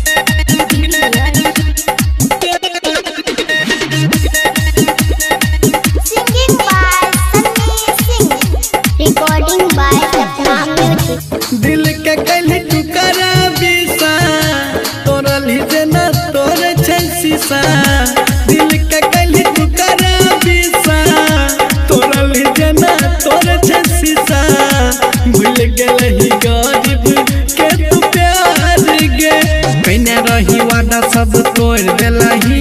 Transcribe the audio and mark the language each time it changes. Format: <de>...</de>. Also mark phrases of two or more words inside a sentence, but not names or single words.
<en>Singing by Sunny Singh. Recording by Sapna Music.</en> <mai>दिल के कैली टुकड़ा बिसा तोरली जना तोर छल शीशा दिल के कैली टुकड़ा बिसा तोरली जना तोर छल शीशा भूल गेलही गरीब के तू प्यार गे कइने रही वादा सब तोड़ देलही</mai>